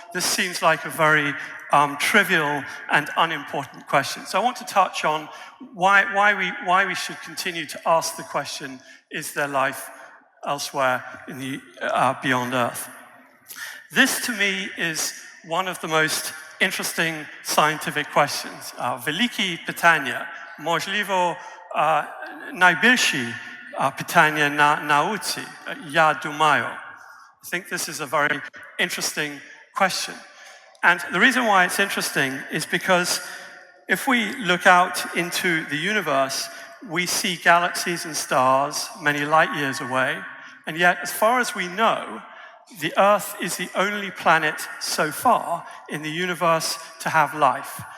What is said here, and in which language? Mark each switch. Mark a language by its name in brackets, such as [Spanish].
[English] This seems like a very trivial and unimportant question. So I want to touch on why we should continue to ask the question, is there life elsewhere in the beyond Earth? This to me is one of the most interesting scientific questions. [Ukrainian] Великі питання, можливо, найбільші питання на науці, я думаю. [English] I think this is a very interesting question. And the reason why it's interesting is because if we look out into the universe, we see galaxies and stars many light years away, and yet as far as we know, the Earth is the only planet so far in the universe to have life.